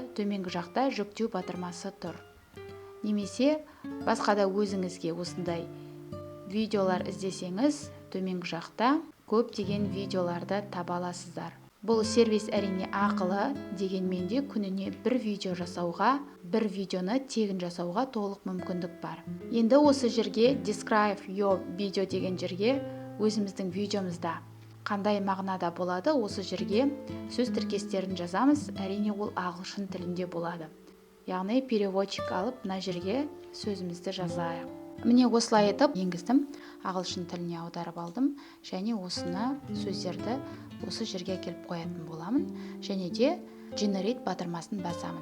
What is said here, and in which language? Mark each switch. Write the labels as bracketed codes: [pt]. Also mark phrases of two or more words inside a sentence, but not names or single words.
[kk] Төменгі жақта жүктеу батырмасы тұр. Немесе басқа да өзіңізге осындай видеолар іздесеңіз, төменгі жақта көптеген видеоларды таба аласыздар. Бұл сервис әрине ақылы, дегенмен де күніне бір видео жасауға, бір видеоны тегін жасауға толық мүмкіндік бар. Енді осы жерге [en] describe your video [kk] деген жерге өзіміздің видеомызда қандай мағынада болады, осы жерге сөз тіркестерін жазамыз. Әрине ол ағылшын тілінде болады. Яғни переводчик алып, мына жерге сөзімізді жазайық. Міне осылай етіп енгіздім, ағылшын тіліне аударып алдым, және осыны сөздерді осы жерге келіп қоятын боламын, және де generate батырмасын басамын.